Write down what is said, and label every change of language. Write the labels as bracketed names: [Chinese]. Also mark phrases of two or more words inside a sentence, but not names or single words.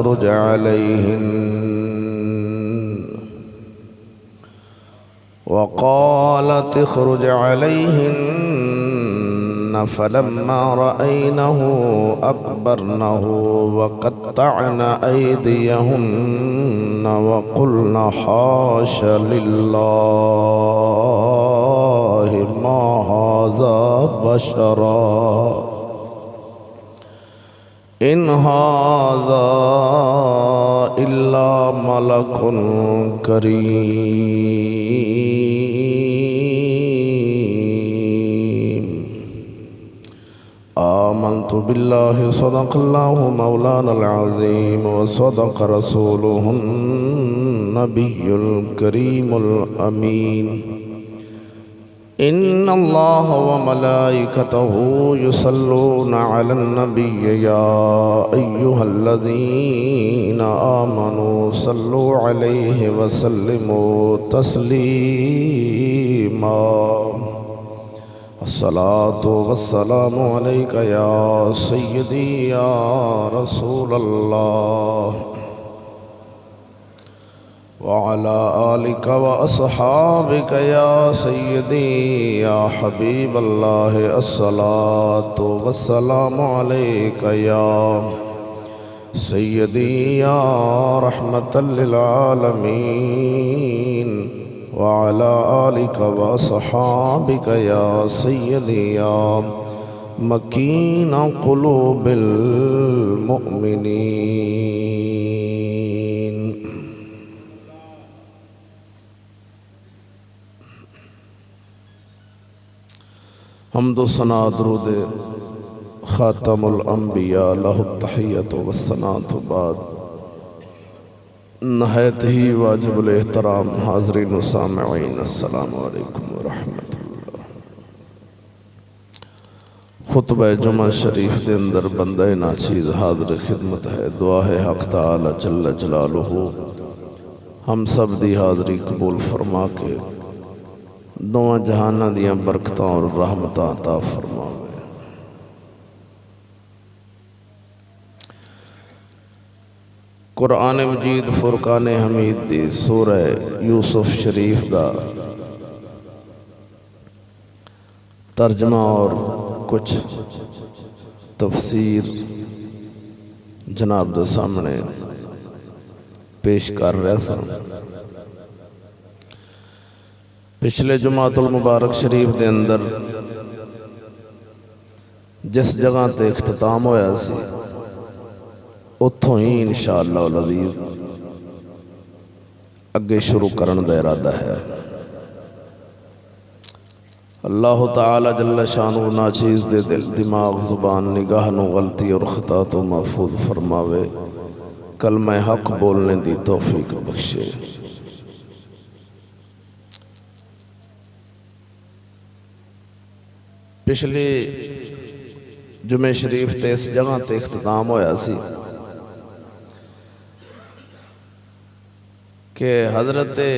[Arabic] اخرج عليهن فلما رأينه أكبرنه وقطعن أيديهن وقلن حاش لله ما هذا بشرا إن هذا إلا ملك كريم. آمنت بالله صدق الله مولانا العظيم وصدق رسوله النبي الكريم الأمين. إن الله وملائكته يصلون على النبي يا أيها الذين آمنوا صلوا عليه وسلموا تسليما. الصلاة والسلام عليك يا سيدي يا رسول الله وعلى آلك وأصحابك يا سيدي يا حبيب الله. الصلاة والسلام عليك يا سيدي يا رحمة للعالمين وعلى آلك وأصحابك يا سيدي يا مكين قلوب المؤمنين. [Urdu] حمد و ثنا درود خاتم الانبیاء [Arabic] له التحية والثناء [Urdu] बाद। نہایت ہی واجب الاحترام حاضرین و سامعین, [Arabic] السلام عليكم ورحمة الله. [Urdu] خطبہ جمعہ شریف کے اندر بندہ ناچیز حاضر خدمت ہے. [Punjabi] دعا ہے حق تعالیٰ [Arabic] جل جلاله [Punjabi] ہم سب دی حاضری قبول فرما کے دوواں جہاناں دیاں برکتاں اور رحمتاں عطا فرماوے. قرآن مجید فرقان حمید دی سورہ یوسف شریف دا ترجمہ اور کچھ تفسیر جناب دے سامنے پیش کر رہا سا. پچھلے جمعۃ المبارک شریف کے اندر جس جگہ تے اختتام ہویا سی اوتھوں ہی [Arabic] إن شاء الله العزيز [Punjabi] اگے شروع کرنے دا ارادہ ہے. اللہ تعالیٰ [Arabic] جل شانه [Punjabi] ناچیز دے دل دماغ زبان نگاہ نوں غلطی اور خطا توں محفوظ فرماوے، کلمہ حق بولنے کی توفیق بخشے. پچھلی جمعے شریف تے اس جگہ تے اختتام ہویا سی کہ حضرت